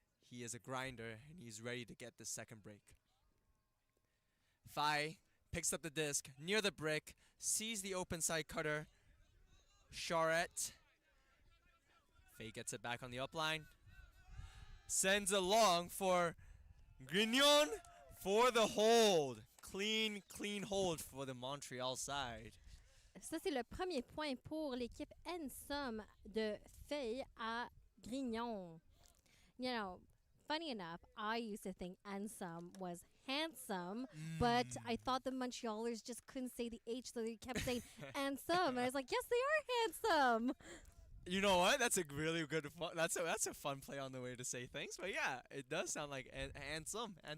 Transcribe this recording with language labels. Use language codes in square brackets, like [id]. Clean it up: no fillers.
[en] He is a grinder and he's ready to get the second break. Phi picks up the disc near the brick, sees the open side cutter. Charette. Faye gets it back on the upline. Sends along for Grignon for the hold. Clean hold for the Montreal side. [fr] Ça, c'est le premier point pour l'équipe NSOM de Faye à Grignon. [en] You know, funny enough, I used to think NSOM was handsome, but I thought the Montrealers just couldn't say the H, so they kept saying NSOM. And I was like, yes, they are handsome. You know what? That's a really good fun. That's a fun play on the way to say things. But yeah, it does sound like handsome.